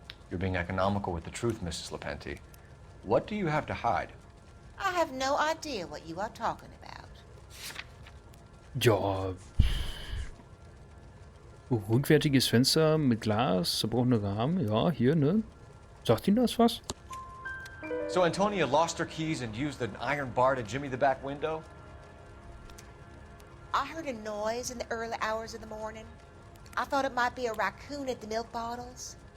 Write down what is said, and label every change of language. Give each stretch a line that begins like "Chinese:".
English: You're being economical with the truth, Mrs. Lepenti. What do you have to hide? I have no idea what you are talking about.
German: Ja. Rückwärtiges Fenster mit Glas, zerbrochene Rahmen. Ja, hier, ne? Sagt Ihnen das was?
English: So Antonia lost her keys and used an iron bar to jimmy the back window? I heard a noise in the early hours of the morning. I thought it might be a raccoon at the milk bottles.